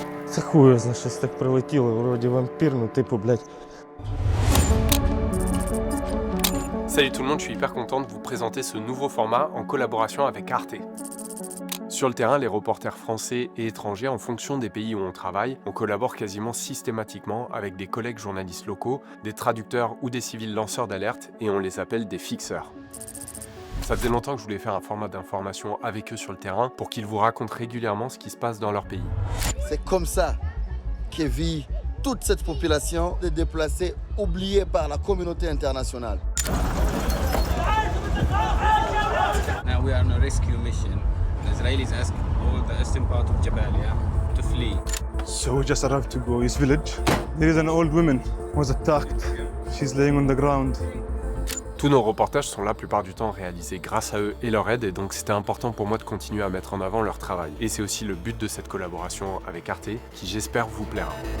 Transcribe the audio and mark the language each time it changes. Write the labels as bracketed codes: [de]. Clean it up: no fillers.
[uk] Це хуя, за щось так прилетіло, вроді вампір, ну типу, блядь. [fr] Salut tout le monde, je suis hyper content de vous présenter ce nouveau format en collaboration avec Arte. Sur le terrain, les reporters français et étrangers, en fonction des pays où on travaille, on collabore quasiment systématiquement avec des collègues journalistes locaux, des traducteurs ou des civils lanceurs d'alerte et on les appelle des fixeurs. Ça faisait longtemps que je voulais faire un format d'information avec eux sur le terrain pour qu'ils vous racontent régulièrement ce qui se passe dans leur pays. C'est comme ça que vit toute cette population de déplacés oubliés par la communauté internationale. [en] Now we are on a rescue mission. The Israelis ask all the eastern part of Jabalia to flee. So we just arrived to Goi's village. There is an old woman who was attacked. She's laying on the ground. [fr] Tous nos reportages sont la plupart du temps réalisés grâce à eux et leur aide et donc c'était important pour moi de continuer à mettre en avant leur travail. Et c'est aussi le but de cette collaboration avec Arte qui j'espère vous plaira.